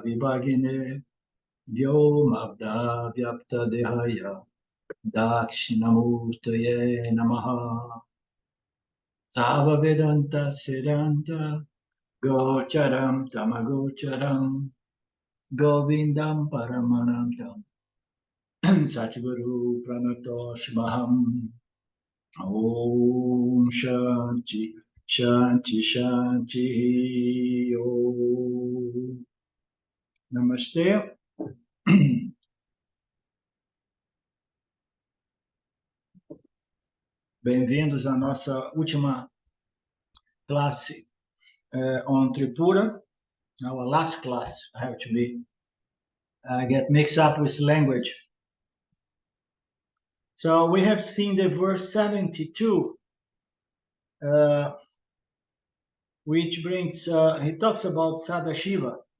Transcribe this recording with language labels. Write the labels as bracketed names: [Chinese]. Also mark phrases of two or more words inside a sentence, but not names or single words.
[Sanskrit] विभागिने व्योमाब्द व्याप्त देहाय दक्षिणामूर्तये नमः सव वेदान्त सिद्धान्त गोचरं तमगोचरं गोविन्दं परमानन्दं सद्गुरु प्रणतोऽस्म्यहम् ॐ शान्तिः शान्तिः शान्तिः ॐ नमस्ते. [Portuguese] Bem-vindos à nossa última classe on Tripura. [English] Our last class. I get mixed up with language. So we have seen the verse 72, which brings, he talks about Sadashiva.